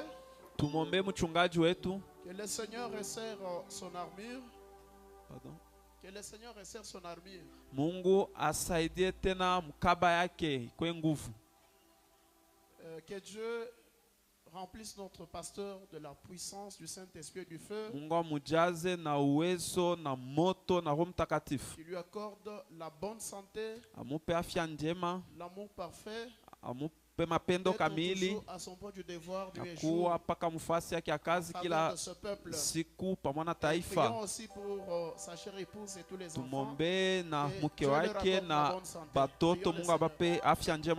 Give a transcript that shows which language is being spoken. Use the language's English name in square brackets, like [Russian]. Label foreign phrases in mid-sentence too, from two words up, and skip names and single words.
[Swahili] Tumombe mchungaji wetu. [French] Que le Seigneur resserre son armure. Pardon. Que le Seigneur resserre son armure. [Swahili] Mungu asaidie tena mkaba yake kwa nguvu. [French] Que Dieu remplisse notre pasteur de la puissance du Saint-Esprit et du feu. [Swahili] Mungu amujaze na uwezo na moto na Roho Mtakatifu. [French] Qui lui accorde la bonne santé, [Swahili] amupe afya njema, [French] l'amour parfait, [Swahili] amupe mapendo kamili, [French] à son point du devoir du [Swahili] kuwa paka mufasi yake ya kazi kila siku pamoja na taifa. Tumombe na mke wake na batoto, Mungu abape afya njema.